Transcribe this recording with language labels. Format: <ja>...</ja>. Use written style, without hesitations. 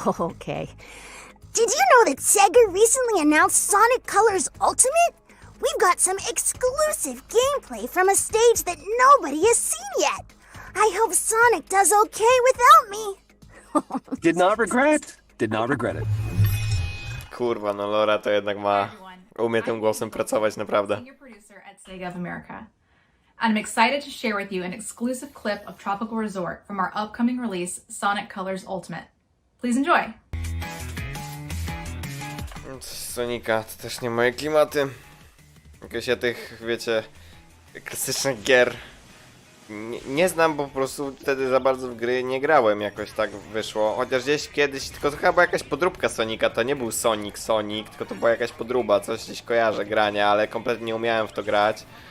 <en>Okay. Did you know that Sega recently announced Sonic Colors Ultimate? We've got some exclusive gameplay from a stage that nobody has seen yet. I hope Sonic does okay without me. Did not regret. Did not regret it.</en> <pl>Kurwa, no Laura to jednak umie tym głosem pracować naprawdę.</pl> <en>Sega of America. And I'm excited to share with you an exclusive clip of Tropical Resort from our upcoming release, Sonic Colors Ultimate. Please enjoy!</en> <pl>Sonika to też nie moje klimaty. Jakoś ja tych, wiecie, klasycznych gier nie znam, bo po prostu wtedy za bardzo w gry nie grałem, jakoś tak wyszło. Chociaż gdzieś kiedyś, tylko to chyba była jakaś podróbka Sonika, to nie był Sonic, tylko to była jakaś podróba, coś gdzieś kojarzę grania, ale kompletnie nie umiałem w to grać.</pl>